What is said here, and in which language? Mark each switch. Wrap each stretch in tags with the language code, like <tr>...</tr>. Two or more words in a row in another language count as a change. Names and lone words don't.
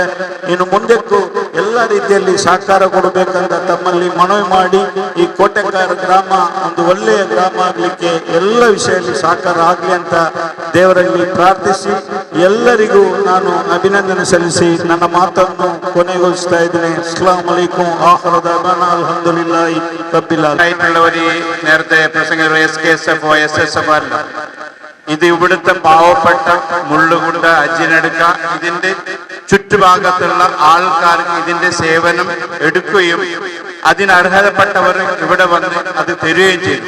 <kn>ಇನ್ನು ಮುಂದಕ್ಕೂ ಎಲ್ಲ ರೀತಿಯಲ್ಲಿ ಸಹಕಾರ ಕೊಡಬೇಕಂತ ತಮ್ಮಲ್ಲಿ ಮನವಿ ಮಾಡಿ ಈ ಕೋಟೆಕಾರ ಗ್ರಾಮ ಒಂದು ಒಳ್ಳೆಯ ಗ್ರಾಮ ಆಗ್ಲಿಕ್ಕೆ ಎಲ್ಲ ವಿಷಯದಲ್ಲಿ ಸಹಕಾರ ಆಗ್ಲಿ ಅಂತ ದೇವರಲ್ಲಿ ಪ್ರಾರ್ಥಿಸಿ ಎಲ್ಲರಿಗೂ ನಾನು ಅಭಿನಂದನೆ ಸಲ್ಲಿಸಿ ನನ್ನ ಮಾತನ್ನು ಕೊನೆಗೊಳಿಸ್ತಾ ഇದ್ದೇನೆ.</kn> <ar>السلام عليكم وآخر دعوانا الحمد لله رب العالمين.</ar> <ml>നേരത്തെ പ്രസംഗിച്ച SKSF SSF അല്ല, ഇത് ഇവിടുത്തെ പാവപ്പെട്ട മുള്ളുകുണ്ട അജ്ജിനെടുക്ക ഇതിന്റെ ചുറ്റുഭാഗത്തുള്ള ആൾക്കാർക്ക് ഇതിന്റെ സേവനം എടുക്കുകയും അതിനർഹതപ്പെട്ടവർ ഇവിടെ വന്ന് അത് തരികയും ചെയ്തു.</ml>